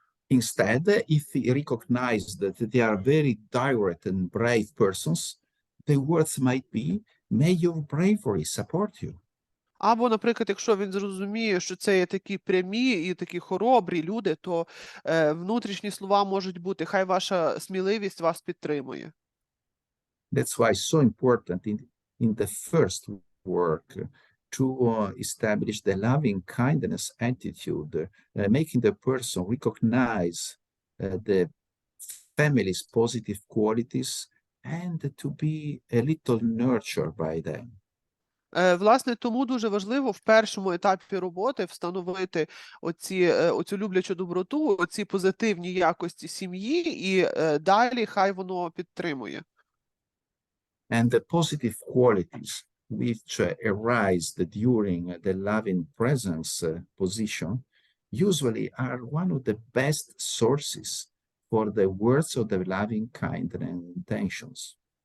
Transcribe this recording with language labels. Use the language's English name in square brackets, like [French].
[English] Instead, if he recognizes that they are very direct and brave persons, the words might be, may your bravery support you. [Ukrainian] Або, наприклад, якщо він зрозуміє, що це є такі прямі і такі хоробрі люди, то внутрішні слова можуть бути, хай ваша сміливість вас підтримує. [English] That's why it's so important in the first work to establish the loving kindness attitude, making the person recognize the family's positive qualities and to be a little nurtured by them. [Ukrainian] Власне, тому дуже важливо в першому етапі роботи встановити оцю люблячу доброту, оці позитивні якості сім'ї, і далі хай воно підтримує. [English] And the positive qualities which arise during the loving presence position usually are one of the best sources for the words of the loving kindness intentions.